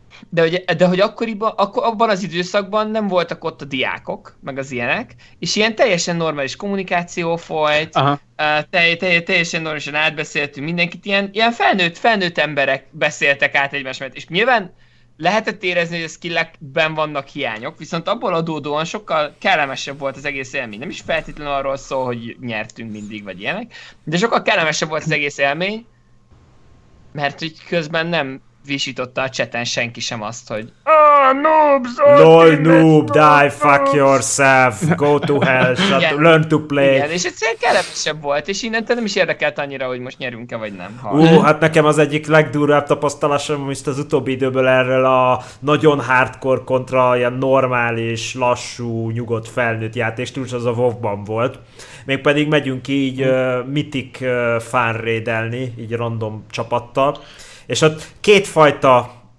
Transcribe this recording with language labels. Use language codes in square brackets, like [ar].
[hu] de hogy akkoriban, abban az időszakban nem voltak ott a diákok, meg az ilyenek, és ilyen teljesen normális kommunikáció folyt, teljesen normálisan átbeszéltünk mindenkit, ilyen felnőtt emberek beszéltek át egymásmet, és nyilván lehetett érezni, hogy a skillekben vannak hiányok, viszont abból adódóan sokkal kellemesebb volt az egész élmény. Nem is feltétlenül arról szól, hogy nyertünk mindig, vagy ilyenek, de sokkal kellemesebb volt az egész élmény, mert hogy közben nem visította a cseten senki sem azt, hogy noobs! [en] LOL noob, die, fuck yourself, go to hell, learn to play. [hu] Igen, és egyszerűen kellemesebb volt, és innentől nem is érdekelt annyira, hogy most nyerünk-e, vagy nem. Hát nekem az egyik legdurvább tapasztalásom, most az utóbbi időből erről a nagyon hardcore kontra ilyen normális, lassú, nyugodt, felnőtt játék, és az a WoW-ban volt. Mégpedig megyünk így mitik fanrédelni, így random csapattal. És ott kétfajta